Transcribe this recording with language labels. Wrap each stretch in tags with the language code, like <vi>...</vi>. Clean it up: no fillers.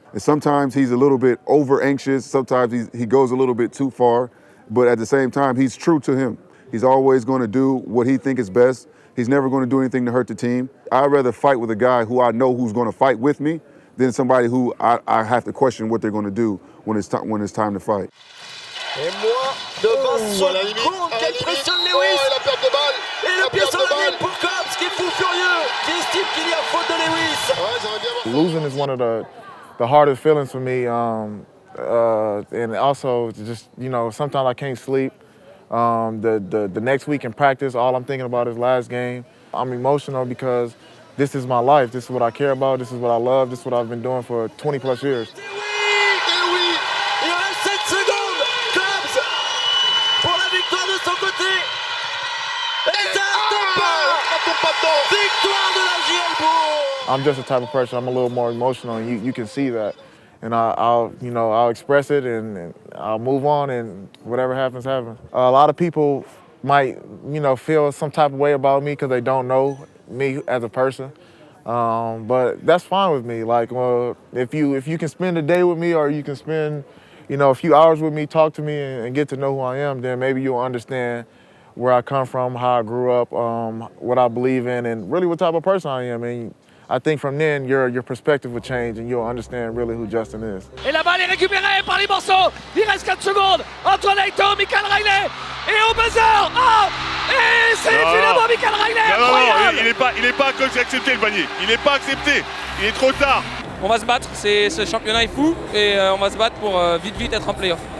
<en>And sometimes he's a little bit over anxious. Sometimes he goes a little bit too far. But at the same time, he's true to him. He's always going to do what he thinks is best. He's never going to do anything to hurt the team. I'd rather fight with a guy who I know who's going to fight with me than somebody who I have to question what they're going to do when it's time to fight.</en> <fr>Et moins de 20 secondes qui impressionne Lewis. la perte de balle. Et le pied sur la ligne pour Cobbs qui est fou furieux, qui estime qu'il y a faute de Lewis.</fr> <en>Losing is one of the hardest feelings for me, and also just, you know, sometimes I can't sleep. The next week in practice, all I'm thinking about is last game. I'm emotional because this is my life. This is what I care about. This is what I love. This is what I've been doing for 20 plus years.</en> <fr>Il reste 7 secondes. Cobbs pour la victoire de son côté. Et ça tombe pas. Victoire de la JL Bourg.</fr> <en>I'm just the type of person, I'm a little more emotional, and you can see that. And I'll express it and I'll move on, and whatever happens, happens. A lot of people might, feel some type of way about me because they don't know me as a person. But that's fine with me. Like, well, if you can spend a day with me, or you can spend, a few hours with me, talk to me and get to know who I am, then maybe you'll understand where I come from, how I grew up, what I believe in, and really what type of person I am. And I think from then, your perspective will change and you'll understand really who Justin is.</en> <fr>Et la balle est récupérée par les morceaux. Il reste 4 secondes. Antoine Aito, Michael Riley. Et au buzzer. Et c'est finalement Michael Riley. Non, il n'est pas accepté le panier. Il n'est pas accepté. Il est trop tard. On va se battre. Ce championnat est fou. Et on va se battre pour vite être en play-off.</fr>